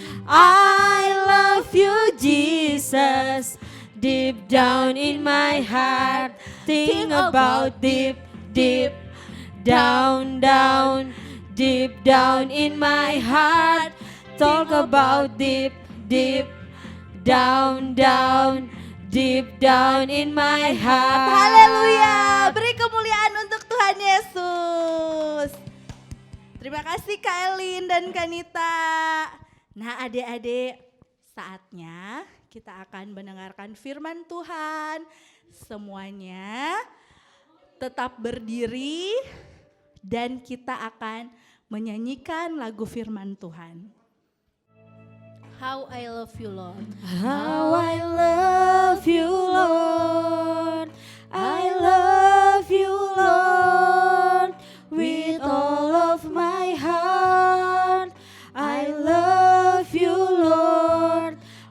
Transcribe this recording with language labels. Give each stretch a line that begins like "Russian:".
English: I love you Jesus, deep down in my heart. Think about deep, deep down, down, deep down in my heart. Talk about deep, deep down, down, deep down in my heart.
Indonesian: Haleluya, beri kemuliaan untuk Tuhan Yesus. Terima kasih Kak Elin dan Kak Nita. Nah adik-adik, saatnya kita akan mendengarkan firman Tuhan. Semuanya tetap berdiri dan kita akan menyanyikan lagu firman Tuhan.
English: How I love you Lord. How I love you Lord, I love you Lord, with all of my heart. I love you Lord,